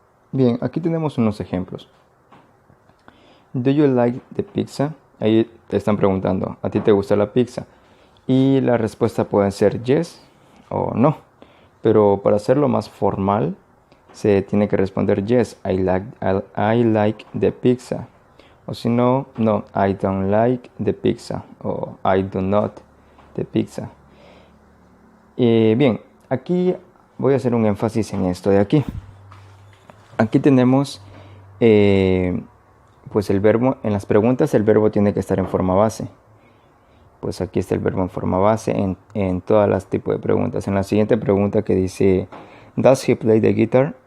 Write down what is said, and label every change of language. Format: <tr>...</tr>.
<es>Bien, aquí tenemos unos ejemplos.</es> <en>Do you like the pizza?</en> <es>Ahí te están preguntando, ¿a ti te gusta la pizza? Y la respuesta puede ser yes o no. Pero para hacerlo más formal, se tiene que responder</es> <en>yes, I like the pizza.</en> <es>O si no, no,</es> <en>I don't like the pizza. O I do not the pizza.</en> <es>Bien, aquí voy a hacer un énfasis en esto de aquí. Aquí tenemos pues el verbo, en las preguntas el verbo tiene que estar en forma base. Pues aquí está el verbo en forma base en todas las tipos de preguntas. En la siguiente pregunta que dice,</es> <en>¿Does he play the guitar?</en>